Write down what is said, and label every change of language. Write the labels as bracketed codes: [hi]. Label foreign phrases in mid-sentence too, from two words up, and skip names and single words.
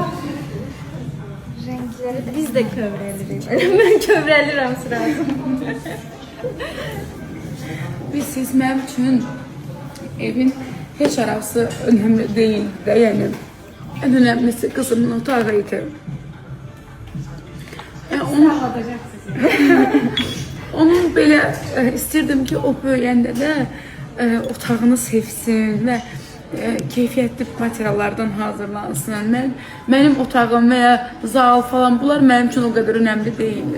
[tr] Renkleri de biz de kövrelirik. [az] Ben kövrelirəm sırası. Siz mənim üçün evin heç arası [tr] önemli değil de yani en önemlisi kızımın otağıydı. [az] Onun belə istirdim ki o böyüyəndə də otağını sevsin və keyfiyyətli materiallardan hazırlansın. Mənim otağım və ya zal falan bunlar mənim üçün o qədər önəmli deyildi.